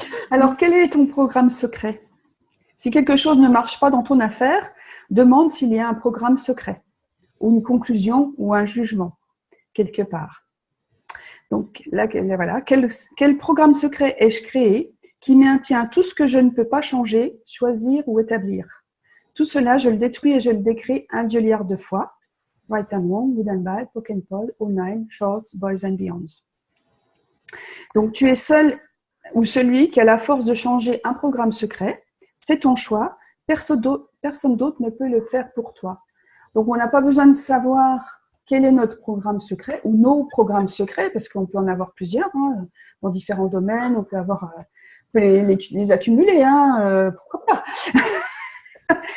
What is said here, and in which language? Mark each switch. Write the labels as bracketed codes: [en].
[fr] Alors, quel est ton programme secret ? Si quelque chose ne marche pas dans ton affaire, demande s'il y a un programme secret, ou une conclusion, ou un jugement, quelque part. Donc, là, voilà. Quel programme secret ai-je créé qui maintient tout ce que je ne peux pas changer, choisir ou établir ? Tout cela, je le détruis et je le décris 1 milliard de fois. [en] Right and wrong, good and bad, poke and pull, all nine, shorts, boys and beyonds. [fr] Donc, tu es seul ou celui qui a la force de changer un programme secret. C'est ton choix. Personne d'autre ne peut le faire pour toi. Donc, on n'a pas besoin de savoir quel est notre programme secret ou nos programmes secrets, parce qu'on peut en avoir plusieurs hein, dans différents domaines, on peut les accumuler, hein, pourquoi pas.